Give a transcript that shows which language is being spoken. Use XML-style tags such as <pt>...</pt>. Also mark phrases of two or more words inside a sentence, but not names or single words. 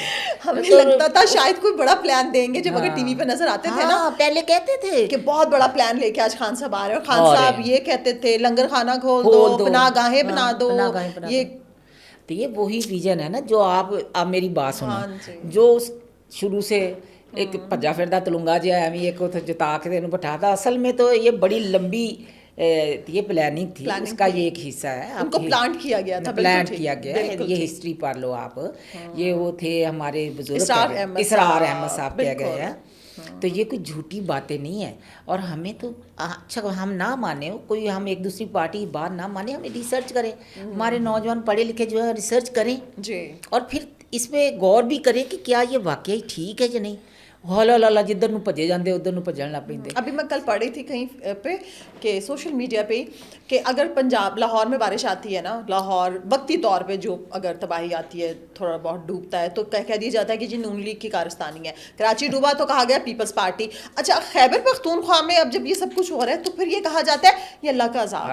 <ur>ہمیں لگتا تھا شاید کوئی بڑا پلان دیں گے, جب اگر ٹی وی پہ نظر آتے تھے نا پہلے کہتے تھے کہ بہت بڑا پلان لے کے آج خان صاحب آ رہے ہیں. خان صاحب یہ کہتے تھے لنگر خانہ کھول دو, پناہ گاہیں بنا دو. یہ تو یہ وہی ویژن ہے نا جو آپ میری بات سنو, جو شروع سے ایک</ur> <pa>پجا پھردا تلنگا جہا ایویں ایک جتا کے انہوں بٹھاتا.</pa> <ur>اصل میں تو یہ بڑی لمبی یہ پلاننگ تھی, اس کا یہ ایک حصہ ہے. ان کو پلانٹ کیا گیا تھا, پلانٹ کیا گیا ہے. یہ ہسٹری پڑھ لو آپ. یہ وہ تھے ہمارے بزرگ اسرار احمد صاحب کہہ گئے ہیں. تو یہ کوئی جھوٹی باتیں نہیں ہیں. اور ہمیں تو اچھا ہم نہ مانیں, کوئی ہم ایک دوسری پارٹی بات نہ مانیں, ہمیں ریسرچ کریں. ہمارے نوجوان پڑھے لکھے جو ہے ریسرچ کریں جی, اور پھر اس پہ غور بھی کریں کہ کیا یہ واقعی ٹھیک ہے یا نہیں.</ur> <pa>ہلا جدھر نو بھجے جاندے ادھر نو بھجن لگ پیندے.</pa> <ur>ابھی میں کل پڑھی تھی کہیں پہ کہ سوشل میڈیا پہ کہ اگر پنجاب لاہور میں بارش آتی ہے نا, لاہور وقتی طور پہ جو اگر تباہی آتی ہے, تھوڑا بہت ڈوبتا ہے, تو کہہ دیا جاتا ہے کہ جی نون لیگ کی کارستانی ہے. کراچی ڈوبا تو کہا گیا پیپلز پارٹی. اچھا خیبر پختونخوا میں اب جب یہ سب کچھ ہو رہا ہے تو پھر یہ کہا جاتا ہے یہ اللہ کا عذاب.</ur>